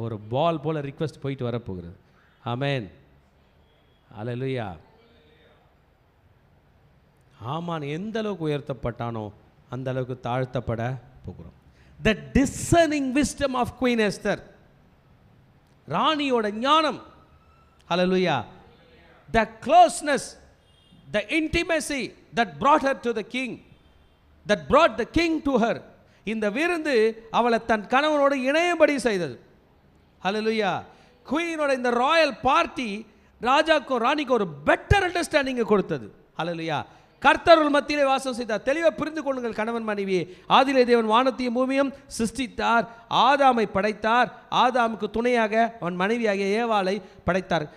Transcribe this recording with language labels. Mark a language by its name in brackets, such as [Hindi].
[Tamil] ஒரு பால் போல் ரிக்வெஸ்ட் போயிட்டு வரப்போகிறது. ஆமென். ஹல்லேலூயா. ஆமான் எந்த அளவுக்கு உயர்த்தப்பட்டானோ அந்த அளவுக்கு தாழ்த்தப்பட போகிறோம். [English] the discerning wisdom of queen Esther, [Tamil] ராணியோட ஞானம். ஹல்லேலூயா. [English] The closeness, the intimacy that brought her to the king, that brought the king to her. [Tamil] இந்த விருந்து அவளை தன் கணவனோடு இணையபடி செய்தது. ஹல்லேலூயா. குயினோட இந்த ராயல் பார்ட்டி ராஜாக்கும் ராணிக்கும் ஒரு பெட்டர் அண்டர்ஸ்டாண்டிங்கை கொடுத்தது. ஹல்லேலூயா. கர்த்தருள் மத்தியிலே வாசம் செய்தார். தெளிவாக புரிந்து கொள்ளுங்கள் கணவன் மனைவியே. ஆதியிலே தேவன் வானத்தையும் பூமியும் சிருஷ்டித்தார், ஆதாமை படைத்தார், ஆதாமுக்கு துணையாக அவன் மனைவியாகிய ஏவாளை படைத்தார்.